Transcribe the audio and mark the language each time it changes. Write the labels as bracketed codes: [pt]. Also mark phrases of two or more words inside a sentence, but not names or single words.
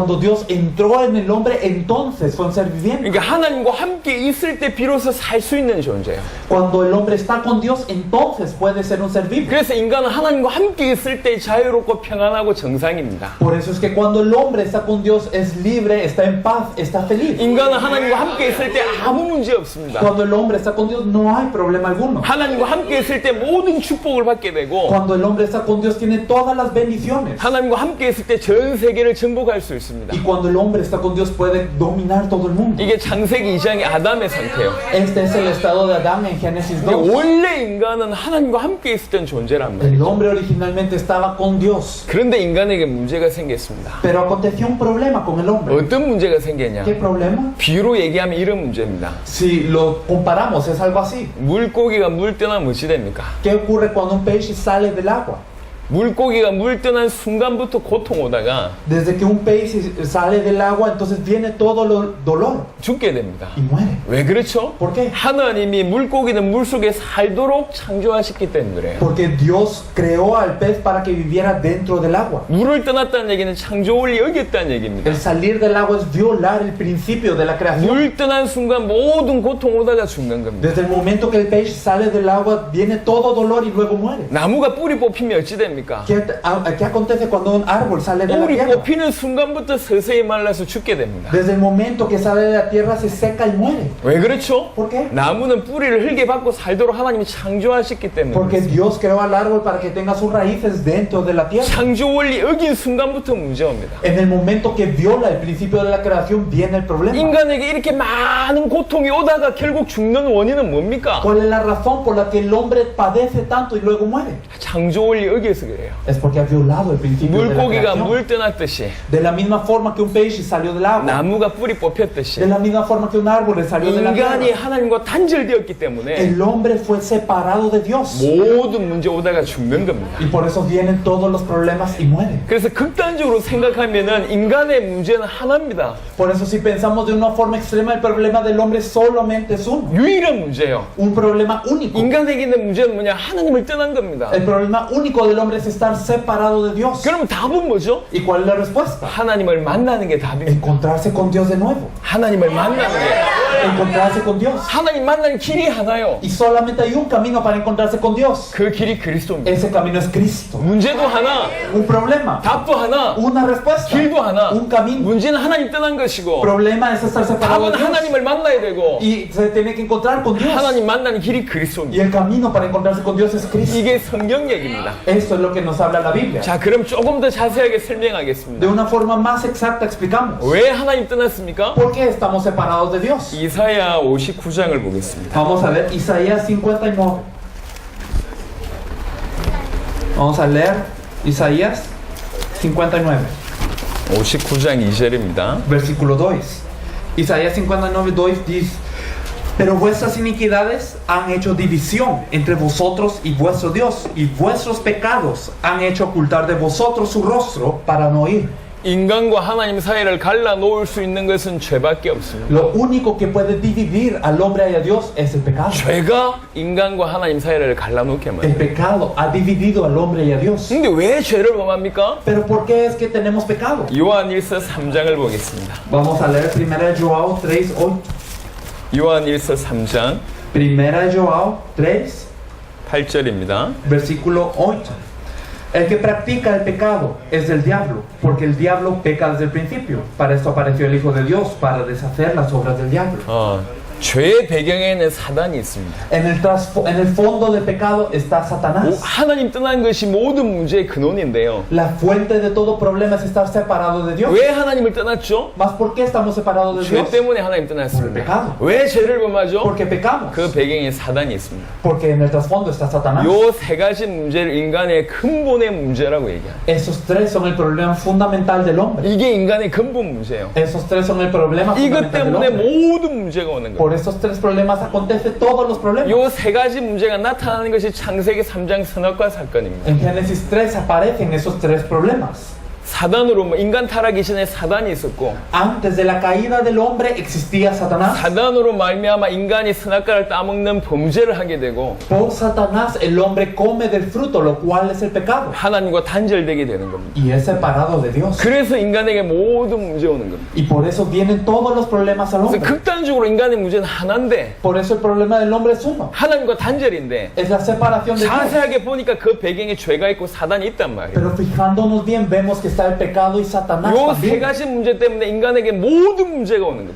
[es] Cuando Dios entró en el hombre, entonces fue un ser viviente. [ko] 그러니까 하나님과 함께 있을 때 비로소 살 수 있는 존재예요. [es] Cuando el hombre está con Dios, entonces puede ser un ser vivo. [ko] 그래서 인간은 하나님과 함께 있을 때 자유롭고 평안하고 정상입니다. [es] Por eso es que cuando el hombre está con Dios es libre, está en paz, está feliz. [ko] 인간은 하나님과 함께 있을 때 아무 문제 없습니다. [es] Cuando el hombre está con Dios no hay problema alguno. [ko] 하나님과 함께 있을 때 모든 축복을 받게 되고 [es] Cuando el hombre está con Dios tiene todas las bendiciones. [ko] 하나님과 함께 있을 때 전 세계를 정복할 수 있습니다. [es] Y cuando el hombre está con Dios puede dominar todo el mundo. [ko] 이게 창세기 2장의 아담의 상징. 상태예요. [es] Este es el estado de Adán en Génesis [ko] 근데 [es] 2. [ko] 원래 인간은 하나님과 함께 있었던 존재란 말이에요. [es] El hombre originalmente estaba con Dios. [ko] 그런데 인간에게 문제가 생겼습니다. [es] Pero aconteció un problema con el hombre. [ko] 어떤 문제가 생겼냐? [es] ¿Qué problema? [ko] 비유로 얘기하면 이런 문제입니다. [es] Si lo comparamos, es algo así. [ko] 물고기가 물 떠나면 어찌 됩니까? [es] ¿Qué ocurre cuando un pez sale del agua? [ko] 물고기가 물 떠난 순간부터 고통 오다가 [es] Desde que un pez sale del agua, entonces viene todo el dolor [ko] 죽게 됩니다. [es] y muere. [ko] 왜 그렇죠? [es] ¿Por qué? [ko] 하나님이 물고기는 물속에 살도록 창조하셨기 때문에 그래요. [es] Porque Dios creó al pez para que viviera dentro del agua. [ko] 물을 떠났다는 얘기는 창조 원리 어겼다는 얘기입니다. [es] El salir del agua es violar el principio de la creación. [ko] 물 떠난 순간 모든 고통 오다가 죽는 겁니다. [es] Desde el momento que el pez sale del agua, viene todo dolor y luego muere. [ko] 나무가 뿌리 뽑히면 어찌 됩니까? [es] ¿Qué acontece cuando un árbol sale de la [ko] 뿌리 [es] tierra? [ko] 뽑히는 순간부터 서서히 말라서 죽게 됩니다. [es] Desde el momento que sale de la tierra se seca y muere. [ko] 왜 그렇죠? [es] ¿Por qué? [ko] 나무는 뿌리를 흙에 박고 살도록 하나님이 창조하셨기 때문에 [es] Porque [ko] 그렇습니다. [es] Dios creó al árbol para que tenga sus raíces dentro de la tierra. [ko] 창조 원리 어긴 순간부터 문제입니다. [es] En el momento que viola el principio de la creación viene el problema. [ko] 인간에게 이렇게 많은 고통이 오다가 결국 죽는 원인은 뭡니까? [es] ¿Cuál es la razón por la que el hombre padece tanto y luego muere? [ko] 창조 원리 어겨서 그래요. [es] Es porque ha violado el principio de la [ko] 물고기가 [es] creación. [ko] 물 떠났듯이 [es] De la misma forma que un pez salió del agua. [ko] 나무가 뿌리 뽑혔듯이 [es] De la misma forma que un árbol salió de la [ko] 인간이 [es] tierra. [ko] 하나님과 단절되었기 때문에 [es] El hombre fue separado de Dios. [ko] 모든 문제 오다가 죽는 겁니다. [es] Y por eso vienen todos los problemas y mueren. [ko] 그래서 극단적으로 생각하면은 인간의 문제는 하나입니다. [es] Por eso si pensamos de una forma extrema, el problema del hombre solamente es uno. [ko] 유일한 문제예요. [es] Un problema único. [ko] 인간에게 있는 문제는 뭐냐? 하나님을 떠난 겁니다. [es] El problema único del hombre es estar separado de Dios. [ko] 그러면 답은 뭐죠? [es] ¿Y cuál es la respuesta? [ko] 하나님을 만나는 게 답입니다. [es] Encontrarse con Dios de nuevo. [ko] 하나님을 만나는 게 [es] Encontrarse con Dios. [ko] 하나님 만나는 길이 하나요. [es] Y solamente hay un camino para encontrarse con Dios. [ko] 그 길이 그리스도입니다. [es] Ese camino es Cristo. [ko] 문제도 하나, [es] Un problema. [ko] 답도 하나, [es] Una respuesta. [ko] 길도 하나. [es] Un camino. [ko] 문제는 하나님 떠난 것이고 [es] Problema es estar separado [ko] 답은 [es] de Dios. [ko] 하나님을 만나야 되고 [es] Y se tiene que encontrar con Dios. [ko] 하나님 만나는 길이 [es] Y [ko] 그리스도입니다. [es] el camino para encontrarse con Dios es Cristo. [ko] 이게 성경 얘기입니다. [es] Esto es lo que nos habla la Biblia. [ko] 자, 그럼 조금 더 자세하게 [es] De [ko] 설명하겠습니다. [es] una forma más exacta explicamos. [ko] 왜 하나님 떠났습니까? [es] ¿Por qué estamos separados de Dios? [ko] 이사야 59장을 보겠습니다. [es] Vamos a ver Isaías 59. Vamos a leer Isaías 59, [ko] 59장 2절입니다. [es] versículo 2. Isaías 59, 2 dice: Pero vuestras iniquidades han hecho división entre vosotros y vuestro Dios, y vuestros pecados han hecho ocultar de vosotros su rostro para no oír. [ko] 인간과 하나님 사이를 갈라놓을 수 있는 것은 죄밖에 없습니다. [es] Lo único que puede dividir al hombre y a Dios es el pecado. [ko] 죄가 인간과 하나님 사이를 갈라놓게 [es] El [ko] 만들어요. [es] pecado ha dividido al hombre y a Dios. [ko] 근데 왜 죄를 범합니까? [es] Pero ¿por qué es que tenemos pecado? [ko] 요한일서 3장을 보겠습니다. [es] Vamos a leer 1 João 3:8. [ko] 요한일서 3장 [es] 1 João 3, [ko] 8절입니다. [es] versículo 8. El que practica el pecado es del diablo, porque el diablo peca desde el principio. Para esto apareció el Hijo de Dios, para deshacer las obras del diablo. [ko] 죄의 배경에는 사단이 있습니다. [es] En el fondo del pecado está Satanás. [ko] 하나님 떠난 것이 모든 문제의 근원인데요. [es] La fuente de todo problema es estar separado de Dios. [ko] 왜 하나님을 떠났죠? [es] ¿Más por qué estamos separados de [ko] 죄 [es] Dios? [ko] 때문에 하나님 떠났습니다. 왜 죄를 범하죠? [es] Porque pecamos. [ko] 그 배경에 사단이 있습니다. [es] Porque en el trasfondo está Satanás. [ko] 요 세 가지 문제를 인간의 근본의 문제라고 얘기합니다. [es] Esos tres son el problema fundamental del hombre. [ko] 이게 인간의 근본 문제예요. [es] Esos tres son el problema [ko] 이것 [es] fundamental del [ko] 때문에 [es] hombre. [ko] 모든 문제가 오는 거예요. [es] Por esos tres problemas acontece todos los problemas. [ko] 요 세 가지 문제가 나타나는 것이 창세기 3장 선악과 사건입니다. [es] En Génesis 3 aparecen esos tres problemas. [ko] 사단으로 인간 타락이 전에 사단이 있었고 [es] Antes de la caída del hombre existía Satanás. [ko] 사단으로 말미암아 인간이 선악과를 따먹는 범죄를 하게 되고 [es] Por Satanás el hombre come del fruto, lo cual es el pecado. [ko] 하나님과 단절되게 되는 겁니다. [es] Y es separado de Dios. [ko] 그래서 인간에게 모든 문제 오는 겁니다. [es] Y por eso vienen todos los problemas al [ko] 그래서 [es] hombre. [ko] 극단적으로 인간의 문제는 하나인데 [es] Por eso el problema del hombre es uno. [ko] 하나님과 단절인데 [es] Es la separación de Dios. [ko] 자세하게 보니까 그 배경에 죄가 있고 사단이 있단 말이에요. [es] Pero fijándonos bien vemos que está el pecado y Satanás [ko] 요 세 [es] también. [ko] 가지 문제 때문에 인간에게 모든 문제가 오는 겁니다.